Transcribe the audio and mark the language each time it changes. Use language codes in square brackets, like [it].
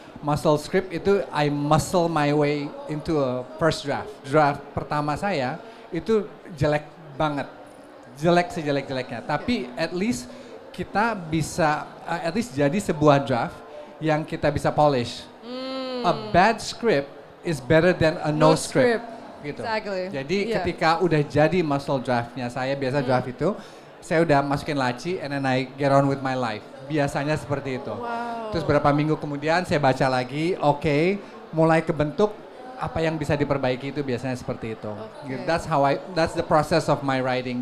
[en] Muscle script itu I muscle my way into a first draft. [id] Draft pertama saya itu jelek banget. Jelek sejelek-jeleknya. Tapi at least kita bisa at least jadi sebuah draft yang kita bisa polish. [en] A bad script is better than a no script. [id] Gitu. [en] Exactly. [id] Jadi ketika udah jadi muscle draftnya saya biasa draft itu saya udah masukin laci [en] and then I get on with my life. [id] Biasanya seperti itu. Wow. Terus beberapa minggu kemudian saya baca lagi, oke, mulai kebentuk apa yang bisa diperbaiki itu biasanya seperti itu. [en] Okay. That's the process of my writing.